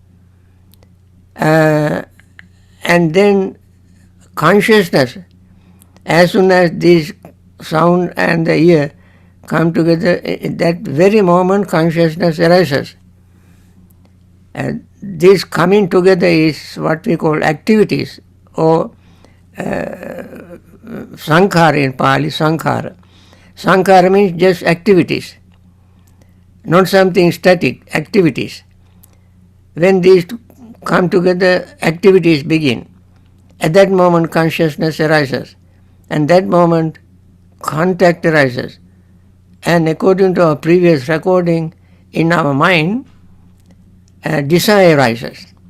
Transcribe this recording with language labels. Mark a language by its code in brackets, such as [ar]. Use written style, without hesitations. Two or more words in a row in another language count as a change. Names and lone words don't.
[en] And then consciousness, as soon as this sound and the ear come together, in that very moment consciousness arises. And this coming together is what we call activities, or sankhara in Pali, sankhara. Sankhara means just activities, not something static, activities. When these come together, activities begin. At that moment consciousness arises, and that moment contact arises. And according to our previous recording, in our mind, desire arises.